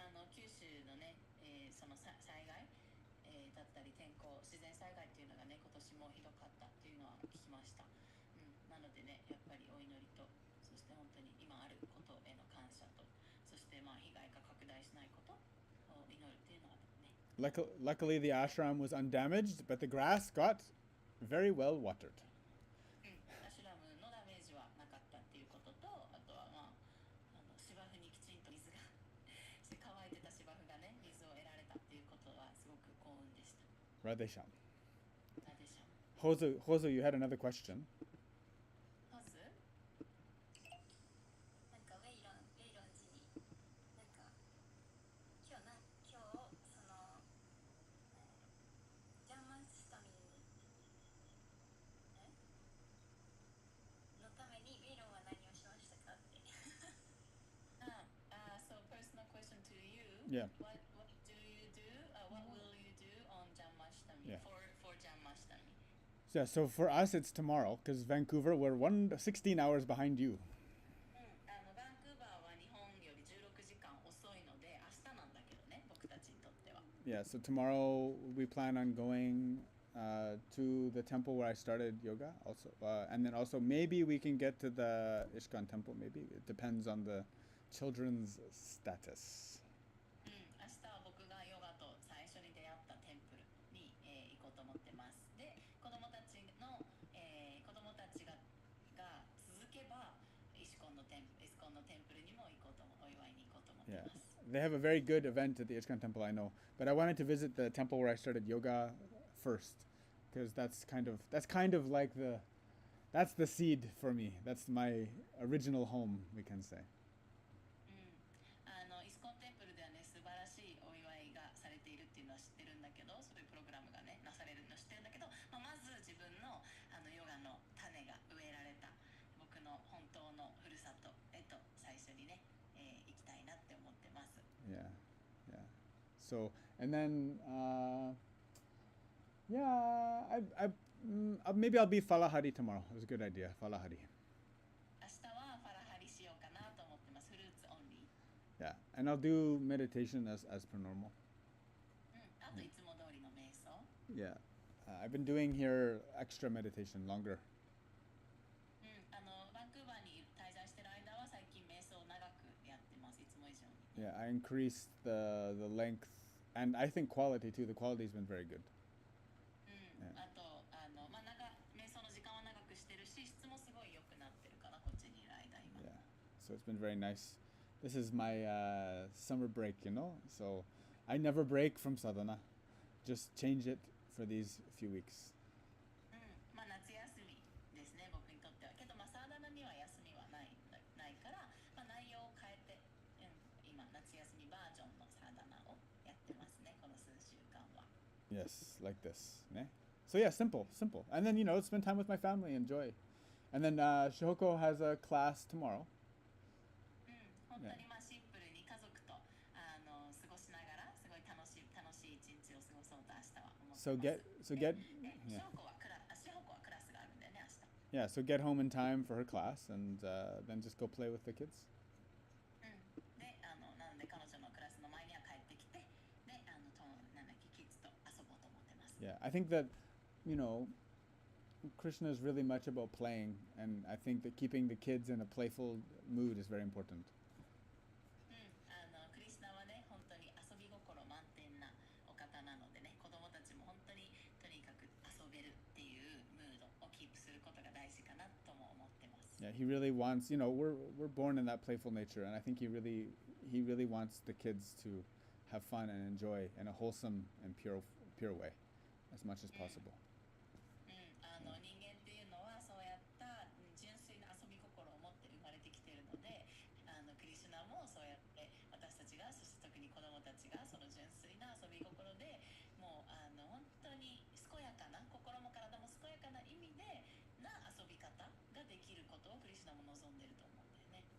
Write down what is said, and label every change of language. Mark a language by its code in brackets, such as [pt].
[ja] 九州のね、その災害、だったり天候、自然災害っていうのがね、今年もひどかったっていうのは聞きました。なのでね、やっぱりお祈りと、そして本当に今あることへの感謝と、そしてまあ被害が拡大しないことを祈るっていうのはね。 [en] Luckily, the ashram was undamaged, but the grass got very well watered. [ja] アシュラムのダメージはなかったっていうことと、あとはまあ芝生にきちんと水が乾いてた芝生がね、水を得られたっていうことはすごく幸運でした。 [hi] Radhesham. [ja] なんでしょう。 [en] Hozu, you had another question. [ja] まずなんかウェイロン寺になんか今日そのジャンマスタミのためにウェイロンは何をしましたかって。 [en] So personal question to you. Yeah. What do you do? What will you do on Janmashtami? Yeah. For Janmashtami? Yeah, so for us, it's tomorrow because Vancouver, we're 16 hours behind you. [ja] バンクーバーは日本より16時間遅いので明日なんだけどね、僕たちにとっては。 [en] Yeah, so tomorrow we plan on going to the temple where I started yoga also. And then also maybe we can get to the Ishkan temple, maybe. It depends on the children's status. [ja] 明日は僕がヨガと最初に出会ったテンプルに、行こうと思ってます。で、子供たちが続けばイスコンのテンプルにもお祝いに行こうと思ってます。 [en] Yeah, they have a very good event at the Ishkan temple, I know. But I wanted to visit the temple where I started yoga first, because that's kind of like that's the seed for me. That's my original home, we can say. [ja] イスコンテンプルではね、素晴らしいお祝いがされているっていうのは知ってるんだけど、そういうプログラムがねなされるの知ってるんだけど、まず自分のヨガの種が植えられた僕の本当のふるさとへと最初にね、行きたいなって思ってます。 [en] So, and then, yeah, maybe I'll be falahari tomorrow. It was a good idea, falahari. [ja] 明日はファラハリしようかなと思ってます。フルーツオンリー。 [en] Yeah, and I'll do meditation as per normal. [ja] あといつも通りの瞑想。 [en] Yeah, I've been doing here extra meditation longer. [ja] バンクーバーに滞在してる間は最近瞑想を長くやってます。いつも以上に。 [en] Yeah, I increased the length and I think quality too. The quality's been very good. [ja] あと瞑想の時間は長くしてるし、質もすごい良くなってるかな、こっちにいる間今。 [en] Yeah, so it's been very nice. This is my summer break, you know. So I never break from sadhana. Just change it for these few weeks. [ja] まあ夏休みですね、僕にとっては。けどまあサーダナには休みはないから、まあ内容を変えて、今夏休みバージョンのサーダナをやってますね、この数週間は。 [en] Yes, like this. Ne? So yeah, simple. And then, spend time with my family, enjoy. And then Shihoko has a class tomorrow. [ja] 本当にまあシンプルに家族と過ごしながらすごい楽しい一日を過ごそうと明日は思ってます。 [en] So get [ja] シホコはクラスがあるんだよね、明日。 [en] Yeah, so get home in time for her class and then just go play with the kids. [ja] で、なので彼女のクラスの前には帰ってきて、で、キッズと遊ぼうと思ってます。 [en] Yeah, I think that, Krishna is really much about playing, and I think that keeping the kids in a playful mood is very important. [ja] クリシュナはね、本当に遊び心満点なお方なのでね、子供たちも本当にとにかく遊べるっていうムードをキープすることが大事かなとも思ってます。 [en] Yeah, he really wants, we're born in that playful nature, and I think he really wants the kids to have fun and enjoy in a wholesome and pure way as much as possible. [ja] 人間っていうのはそうやった純粋な遊び心を持って生まれてきているので、クリシュナもそうやって私たちが、そして特に子供たちがその純粋な遊び心でもう本当に健やかな、心も体も健やかな意味でな遊び方ができることをクリシュナも望んでいると思うんだよね。